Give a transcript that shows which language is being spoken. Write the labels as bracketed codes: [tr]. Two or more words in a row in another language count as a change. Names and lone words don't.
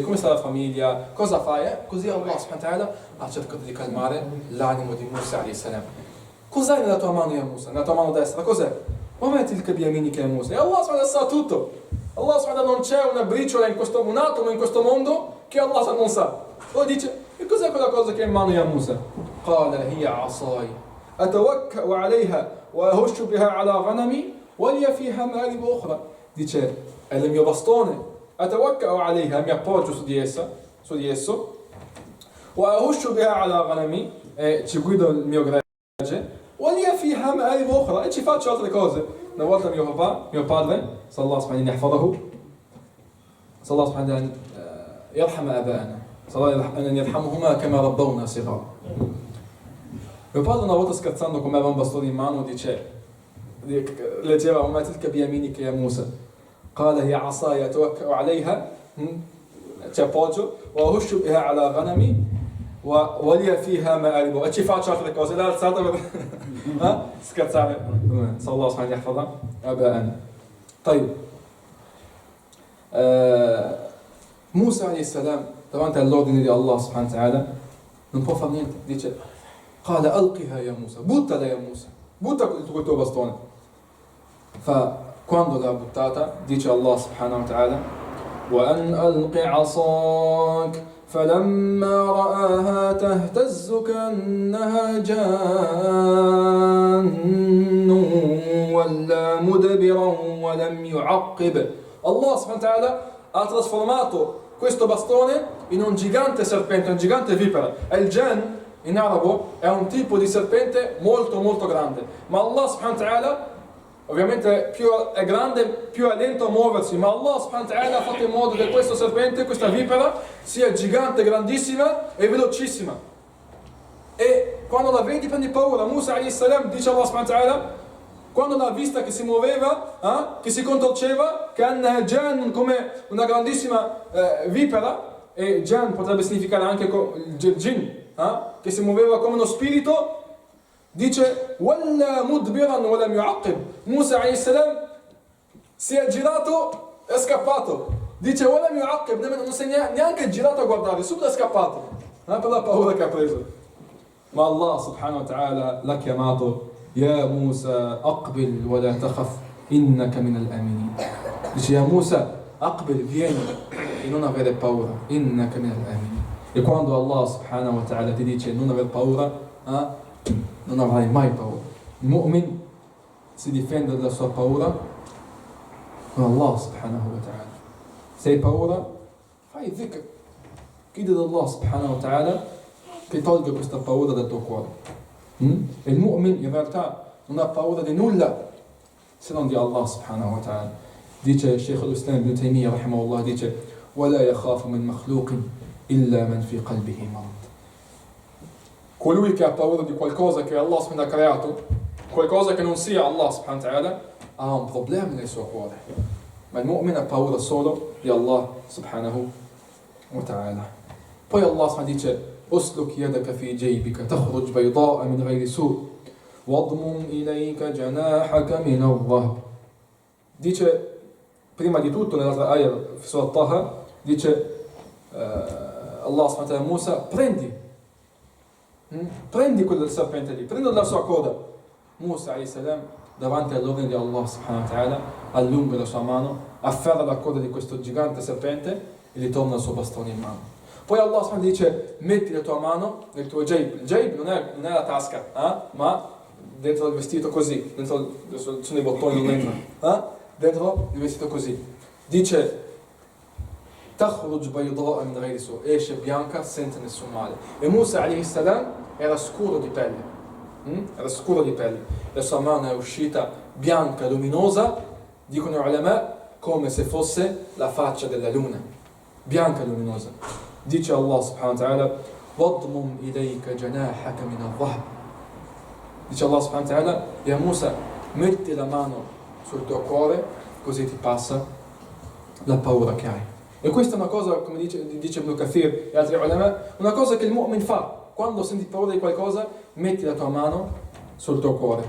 [it] Come sta la famiglia? Cosa fai? Così [ar] الله سبحانه وتعالى [it] ha cercato di calmare l'animo di Musa [ar] عليه السلام. [it] Cos'hai nella tua mano, ya Musa? Nella tua mano destra, cos'è? Ma metti il kabiamini che è Musa. E [ar] الله سبحانه وتعالى [it] sa tutto. [ar] الله سبحانه وتعالى [it] non c'è una briciola un atomo in questo mondo che Allah non sa. Poi dice, e cos'è quella cosa che è in mano, ya Musa? [ar] قال هي عصاي أتوكأ عليها وأهش بها على غنمي ولي فيها مآرب أخرى. [it] Dice, è il mio bastone, [ar] أتوكأ عليها, [it] mi appoggio su di esso, [ar] وأهش بها على غنمي, [it] e ci guido il mio gregge, [ar] ولي فيها مآرب أخرى, [it] e ci faccio altre cose. Una volta mio padre, [ar] صلى الله عليه وسلم صلى الله عليه وسلم, يرحم آباءنا, صلى الله عليه ويرحمهما كما ربونا صغارا. [it] Mio padre una volta scherzando, come aveva un bastone in mano, leggeva [ar] وما تلك بيمينك يا موسى قال هي عصاي أتوكأ عليها, [it] ci appoggio, [ar] وأهش بها على غنمي ولي فيها مآرب, [it] e ci faccio altre cose. L'ha alzata per scherzare. [ar] صلى الله عليه وسلم يحفظها آباءنا. [it] طيب, Musa [ar] عليه السلام [it] davanti all'ordine di [ar] الله سبحانه وتعالى [it] non può fare niente, dice [ar] قال ألقها يا موسى, [it] buttala ya Musa, butta quel tuo bastone. Quando l'ha buttata, dice [ar] الله سبحانه وتعالى وَأَنْ أَلْقِ عَصَاكَ فَلَمَّا رَآهَا تَهْتَزُّ كَأَنَّهَا جَانٌّ وَلَّى مُدْبِرًا وَلَمْ يُعَقِّبْ. الله سبحانه وتعالى [it] ha trasformato questo bastone in un gigante serpente, un gigante vipera. Il jan in arabo è un tipo di serpente molto molto grande, ma [ar] الله سبحانه وتعالى [it] ovviamente più è grande, più è lento a muoversi, ma [ar] الله سبحانه وتعالى [it] ha fatto in modo che questo serpente, questa vipera, sia gigante, grandissima e velocissima. E quando la vedi prendi paura. Musa [ar] عليه السلام, [it] dice [ar] الله سبحانه وتعالى, [it] quando l'ha vista che si muoveva, che si contorceva, che è jan, come una grandissima vipera, e jan potrebbe significare anche il jinn, che si muoveva come uno spirito, dice [ar] وَلَّا مُدْبِرًا وَلَمْ يُعَقِّبْ. [it] Musa [ar] عليه السلام [it] si è girato e è scappato. [ar] Dice وَلَمْ يُعَقِّبْ, [it] non si è neanche girato a guardare, subito è scappato, per la paura che ha preso. Ma [ar] الله سبحانه وتعالى [it] l'ha chiamato [ar] يا موسى أقبل ولا تخف إنك من الآمنين. Dice يا موسى أقبل, [it] vieni e non avere paura, [ar] إنك من الآمنين. [it] E quando [ar] الله سبحانه وتعالى [it] ti dice non aver paura, non avrai mai paura. Il mu'min si difende dalla sua paura con [ar] الله سبحانه وتعالى. [it] Se hai paura, fai dhikr, chiedi ad [ar] الله سبحانه وتعالى [it] che tolga questa paura dal tuo cuore. E il mu'min in realtà non ha paura di nulla se non di [ar] الله سبحانه وتعالى. Dice Shaykh al-Islam ibn Taymiyyah rahimahullah, dice وَلَا يَخَافُ مِنْ مَخْلُوقٍ إِلَّا مَنْ فِي قَلْبِهِ مَرَضٍ. [it] Colui che ha paura di qualcosa che [ar] الله سبحانه [it] ha creato, qualcosa che non sia [ar] الله سبحانه وتعالى, [it] ha un problema nel suo cuore. Ma il mu'min ha paura solo di [ar] الله سبحانه وتعالى. Poi الله سبحانه dice أسلك يدك في جيبك تخرج بيضاء من غير سوء واضمم إليك جناحك من الرهب. [it] Dice prima di tutto nell'altra ayah sulla Taha, dice [ar] الله سبحانه وتعالى [it] Musa, prendi quel serpente lì, prendi la sua coda. Musa [ar] عليه السلام [it] davanti all'ordine di [ar] الله سبحانه وتعالى [it] allunga la sua mano, afferra la coda di questo gigante serpente e gli torna il suo bastone in mano. Poi [ar] الله سبحانه [it] dice metti la tua mano nel tuo jayb. Il jayb non è la tasca, ma dentro il vestito così, dentro sono i bottoni, non entrano, dentro il vestito così. [ar] Dice تخرج بيضاء من غير سوء', [it] esce bianca senza nessun male. E Musa [ar] عليه السلام [it] era scuro di pelle. Era scuro di pelle. La sua mano è uscita bianca, luminosa, dicono gli ulama, come se fosse la faccia della luna. Bianca e luminosa. Dice [ar] الله سبحانه وتعالى وَضْمُمْ إِلَيْكَ جَنَاحَكَ مِنَ الرَّهْبِ. [it] Dice [ar] الله سبحانه وتعالى, [it] Ya Musa, metti la mano sul tuo cuore, così ti passa la paura che hai. E questa è una cosa, come dice Ibn Kathir e altri ulama, una cosa che il mu'min fa. Quando senti paura di qualcosa, metti la tua mano sul tuo cuore.